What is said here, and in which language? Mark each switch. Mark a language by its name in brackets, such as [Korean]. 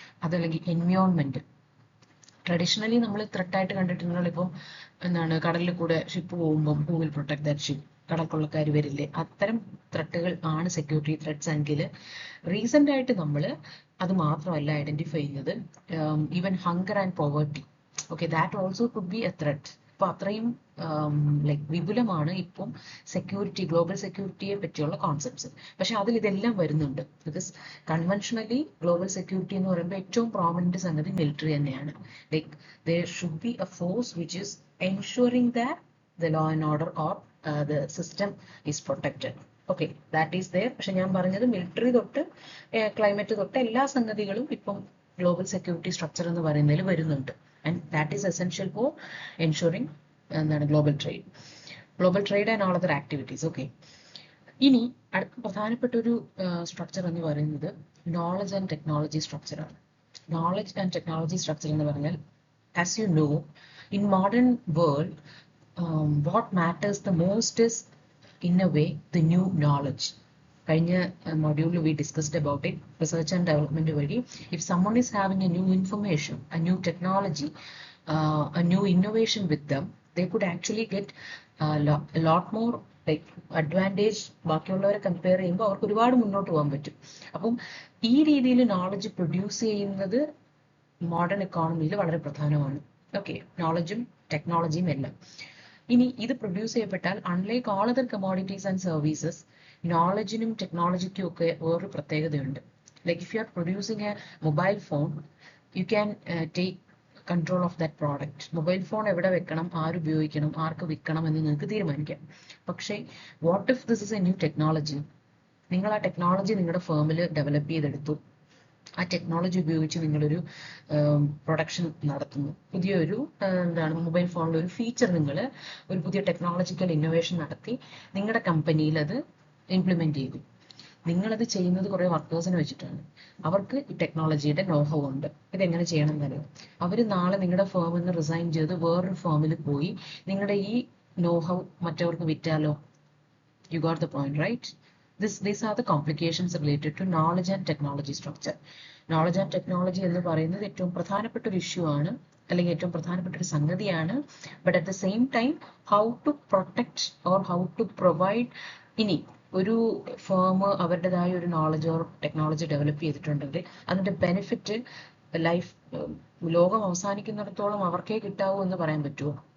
[Malayalam] അതല്ലെങ്കിൽ environment. Traditionally നമ്മൾ ത്രെട്ടായിട്ട് കണ്ടിട്ടുണ്ടെങ്കിൽ ഇപ്പം എന്താണ്, കടലിൽ കൂടെ ഷിപ്പ് പോകുമ്പം [English] who will protect that ship, [Malayalam] കടൽക്കൊള്ളക്കാർ വരില്ലേ, അത്തരം ത്രെട്ടുകൾ ആണ് സെക്യൂരിറ്റി ത്രെറ്റ്സ് എങ്കിൽ, റീസെന്റ് ആയിട്ട് നമ്മൾ അത് മാത്രമല്ല ഐഡന്റിഫൈ ചെയ്യുന്നത്, [English] Even hunger and poverty. Okay, that also could be a threat. [Malayalam] അപ്പോൾ അത്രയും ലൈക്ക് വിപുലമാണ് ഇപ്പം സെക്യൂരിറ്റി, ഗ്ലോബൽ സെക്യൂരിറ്റിയെ പറ്റിയുള്ള കോൺസെപ്റ്റ്സ്. പക്ഷെ അതിൽ ഇതെല്ലാം വരുന്നുണ്ട്. ബിക്കോസ് കൺവെൻഷനലി ഗ്ലോബൽ സെക്യൂരിറ്റി എന്ന് പറയുമ്പോൾ ഏറ്റവും പ്രോമിനന്റ് സംഗതി മിലിറ്ററി തന്നെയാണ്. [English] Like there should be a force which is ensuring that the law and order or the system is protected. Okay, that is there. [Malayalam] പക്ഷെ ഞാൻ പറഞ്ഞത് മിലിറ്ററി തൊട്ട് ക്ലൈമറ്റ് തൊട്ട് എല്ലാ സംഗതികളും ഇപ്പം ഗ്ലോബൽ സെക്യൂരിറ്റി സ്ട്രക്ചർ എന്ന് പറയുന്നതിൽ വരുന്നുണ്ട്. [English] And that is essential for ensuring എന്താണ് global trade and all other activities. [Malayalam] Okay, ഇനി അടുത്ത പ്രധാനപ്പെട്ട ഒരു സ്ട്രക്ചർ എന്ന് പറയുന്നത് knowledge and technology സ്ട്രക്ചറാണ്. [English] knowledge and technology structure [Malayalam] എന്ന് പറഞ്ഞാൽ, [English] as you know, in modern world, what matters the most is, in a way, the new knowledge. [Malayalam] കഴിഞ്ഞ മൊഡ്യൂളിൽ [English] we discussed about it. Research and development വഴി, if someone is having a new information, a new technology, a new innovation with them, they could actually get a lot more like advantage. [Malayalam] ബാക്കിയുള്ളവരെ compare ചെയ്യുമ്പോൾ അവർക്ക് ഒരുപാട് മുന്നോട്ട് പോകാൻ പറ്റും. അപ്പം ഈ രീതിയിൽ നോളജ് പ്രൊഡ്യൂസ് ചെയ്യുന്നത് മോഡേൺ എക്കോണമിയിൽ വളരെ പ്രധാനമാണ്. ഓക്കെ, നോളജും ടെക്നോളജിയും എല്ലാം. ഇനി ഇത് produce ചെയ്യപ്പെട്ടാൽ, [English] unlike all other commodities and services, [Malayalam] നോളജിനും ടെക്നോളജിക്കും ഒക്കെ വേറൊരു പ്രത്യേകതയുണ്ട്. [English] Like if you are producing a mobile phone, you can take control of that product. [Malayalam] Mobile phone എവിടെ വെക്കണം, ആരുപയോഗിക്കണം, ആർക്ക് വിൽക്കണം എന്ന് നിങ്ങൾക്ക് തീരുമാനിക്കാം. പക്ഷേ [English] What if this is a new technology? [Malayalam] നിങ്ങൾ ആ ടെക്നോളജി നിങ്ങളുടെ ഫേമിൽ ഡെവലപ്പ് ചെയ്തെടുത്തു, ആ ടെക്നോളജി ഉപയോഗിച്ച് നിങ്ങളൊരു പ്രൊഡക്ഷൻ നടത്തുന്നു. പുതിയൊരു മൊബൈൽ ഫോണിലെ ഒരു ഫീച്ചർ, നിങ്ങൾ ഒരു പുതിയ ടെക്നോളജിക്കൽ ഇന്നോവേഷൻ നടത്തി നിങ്ങളുടെ കമ്പനിയിൽ അത് ഇംപ്ലിമെന്റ് ചെയ്തു. നിങ്ങളത് ചെയ്യുന്നത് കുറേ വർക്കേഴ്സിനെ വെച്ചിട്ടാണ്. അവർക്ക് ഈ ടെക്നോളജിയുടെ നോഹവ് ഉണ്ട്, ഇതെങ്ങനെ ചെയ്യണം എന്നറിയാം. അവർ നാളെ നിങ്ങളുടെ ഫേമിൽ നിന്ന് റിസൈൻ ചെയ്ത് വേറൊരു ഫേമിൽ പോയി നിങ്ങളുടെ ഈ know-how മറ്റവർക്ക് വിറ്റാലോ? [English] You got the point, right? These are the complications related to knowledge and technology structure. Knowledge and technology [Malayalam] എന്ന് പറയുന്നത് ഏറ്റവും പ്രധാനപ്പെട്ട ഒരു ഇഷ്യൂ ആണ്, അല്ലെങ്കിൽ ഏറ്റവും പ്രധാനപ്പെട്ട ഒരു സംഗതിയാണ്. [English] But at the same time how to protect or how to provide. [Malayalam] ഇനി ഒരു ഫേം അവരുടേതായ ഒരു നോളജ് ഓർ ടെക്നോളജി ഡെവലപ്പ് ചെയ്തിട്ടുണ്ടെങ്കിൽ അതിന്റെ ബെനിഫിറ്റ് ലൈഫ്, ലോകം അവസാനിക്കുന്നിടത്തോളം അവർക്കേ കിട്ടാവൂ എന്ന് പറയാൻ പറ്റുമോ?